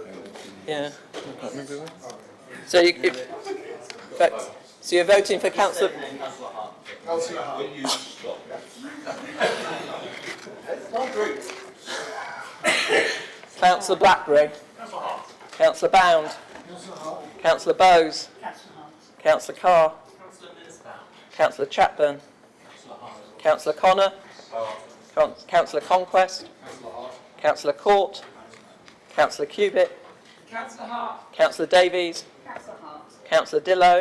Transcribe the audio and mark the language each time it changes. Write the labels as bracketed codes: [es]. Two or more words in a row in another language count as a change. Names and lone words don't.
[en] yeah. I can't remember. So so you're voting for Councillor. Councillor Blackberry. Councillor Bound. Councillor Bowes. Councillor Carr. Councillor Chapman. Councillor Connor. Councillor Conquest. Councillor Court. Councillor Cubitt. Councillor Davies. Councillor Dillow.